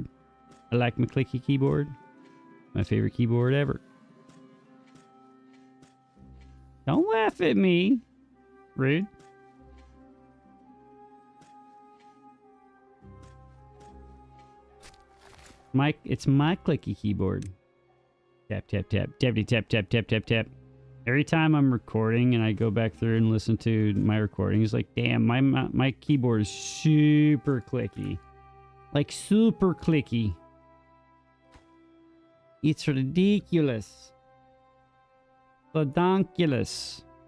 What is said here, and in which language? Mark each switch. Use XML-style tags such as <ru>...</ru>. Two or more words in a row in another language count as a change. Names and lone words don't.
<en>I like my clicky keyboard. My favorite keyboard ever. Don't laugh at me. Rude. It's my clicky keyboard. Tap, tap, tap. Tappity, tap, tap, tap, tap, tap. Every time I'm recording and I go back through and listen to my recording, it's like, damn, my keyboard is super clicky. Like, super clicky. It's ridiculous. Redonkulous.</en>